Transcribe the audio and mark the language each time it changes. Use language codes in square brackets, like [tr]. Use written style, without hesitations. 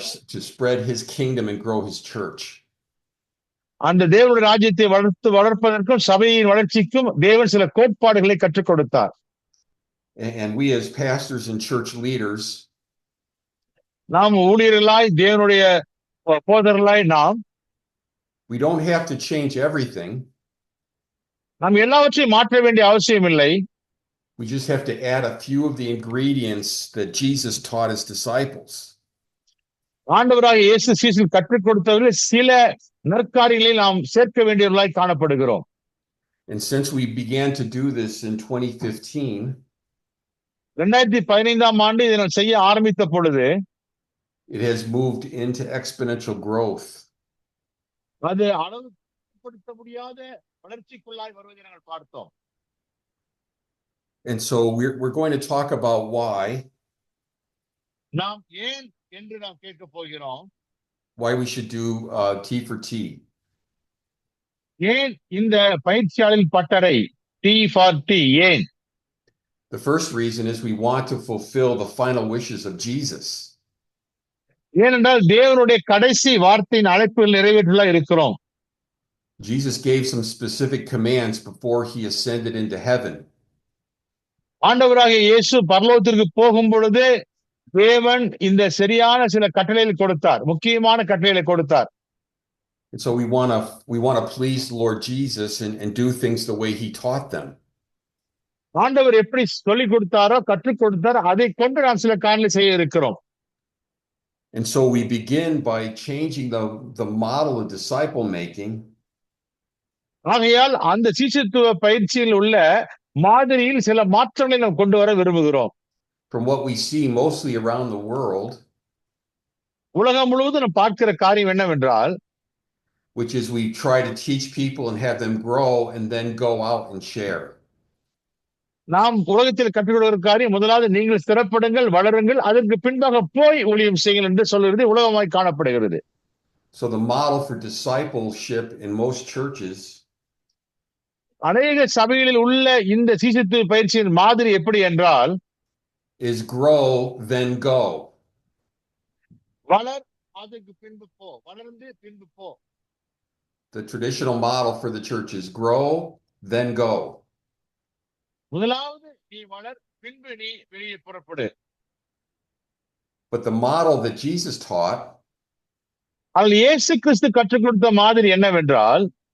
[en] To spread his kingdom and grow his church. [ta] அந்த தேவனுடைய ராஜ்யத்தை வளர்ப்பதற்கும் சபையின் வளர்ச்சிக்கும் தேவன் சில கோட்பாடுகளை கற்றுக் கொடுத்தார். [en] And we as pastors and church leaders, [ta] நாம் ஊழியர்களாய் தேவனுடைய போதகர்களாய் நாம் [en] we don't have to change everything. [ta] நாம் எல்லாவற்றையும் மாற்ற வேண்டிய அவசியம் இல்லை. [en] We just have to add a few of the ingredients that Jesus taught his disciples. [ta] ஆண்டவராகிய இயேசு சீஷர்களுக்கு கற்றுக் கொடுத்தவர்கள் சில நற்காரியங்களை நாம் சேர்க்க வேண்டியவர்களாய் காணப்படுகிறோம். [en] And since we began to do this in 2015, [ta] 2015ஆம் ஆண்டு இதை நாம் செய்ய ஆரம்பித்த பொழுது [en] it has moved into exponential growth. [ta] அது அளவுப்படுத்த முடியாத வளர்ச்சிக்குள்ளாய் வருவதை நாங்கள் பார்த்தோம். [en] And so we're going to talk about why. [ta] நாம் ஏன் என்று நாம் கேட்க போகிறோம். [en] Why we should do T4T. [ta] ஏன் இந்த பயிற்சியாளர் பட்டறை T4T ஏன்? [en] The first reason is we want to fulfill the final wishes of Jesus. [ta] ஏனென்றால் தேவனுடைய கடைசி வார்த்தையின் அழைப்புகள் நிறைவேற்றலா இருக்கிறோம். [en] Jesus gave some specific commands before he ascended into heaven. [ta] ஆண்டவராகிய இயேசு பரலோகத்திற்கு போகும் பொழுது தேவன் இந்த சரியான சில கட்டளைகளை கொடுத்தார், முக்கியமான கட்டளைகளை கொடுத்தார். [en] And so we want to please Lord Jesus and do things the way he taught them. [ta] ஆண்டவர் எப்படி சொல்லிக் கொடுத்தாரோ கற்றுக் கொடுத்தாரோ அதை கொண்டு நாம் சில காரியங்களை செய்ய இருக்கிறோம். [en] And so we begin by changing the model of disciple making. [ta] ஆகையால் அந்த சீஷத்துவ பயிற்சியில் உள்ள மாதிரியில் சில மாற்றங்களை நாம் கொண்டு வர விரும்புகிறோம். [en] From what we see mostly around the world, [ta] உலகம் முழுவதும் நாம் பார்க்கிற காரியம் என்னவென்றால், [en] which is we try to teach people and have them grow and then go out and share. [ta] நாம் உலகத்தில் கற்றுக் கொடுக்கிற காரியம் முதலாவது நீங்கள் ஸ்திரப்படுங்கள், வளருங்கள், அதற்கு பின்பாக போய் ஊழியம் செய்யுங்கள் என்று சொல்கிறது உலகமாய் காணப்படுகிறது. [en] So the model for discipleship in most churches [ta] அநேக சபைகளில் உள்ள இந்த சீசத்து பயிற்சியின் மாதிரி எப்படி என்றால், [en] is grow, then go. [ta] வளர், அதுக்கு பின்பு போ, வளர்ந்து பின்பு போ. [en] The traditional model for the church is grow, then go. [ta] முதலாவது நீ வளர், பின்பு நீ வெளியே புறப்படு. [en] But the model that Jesus taught [ta] அதில் இயேசு கிறிஸ்து கற்றுக் கொடுத்த மாதிரி என்னவென்றால்,